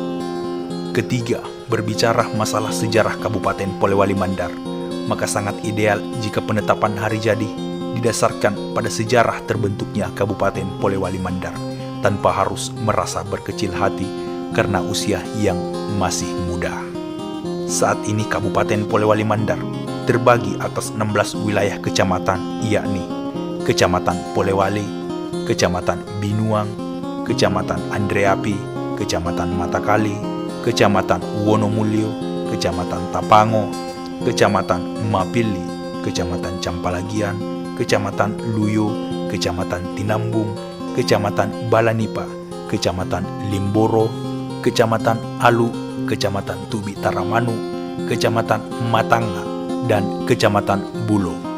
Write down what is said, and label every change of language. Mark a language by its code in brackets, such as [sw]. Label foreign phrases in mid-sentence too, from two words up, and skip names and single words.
[id] Ketiga, berbicara masalah sejarah Kabupaten Polewali Mandar, maka sangat ideal jika penetapan hari jadi didasarkan pada sejarah terbentuknya Kabupaten Polewali Mandar, tanpa harus merasa berkecil hati karena usia yang masih muda. Saat ini Kabupaten Polewali Mandar terbagi atas 16 wilayah kecamatan, yakni Kecamatan Polewali, Kecamatan Binuang, Kecamatan Andreapi, Kecamatan Matakali, Kecamatan Wonomulyo, Kecamatan Tapango, Kecamatan Mapili, Kecamatan Campalagian, Kecamatan Luyo, Kecamatan Tinambung, Kecamatan Balanipa, Kecamatan Limboro, Kecamatan Alu, Kecamatan Tubi Taramanu, Kecamatan Matanga, dan Kecamatan Bulo.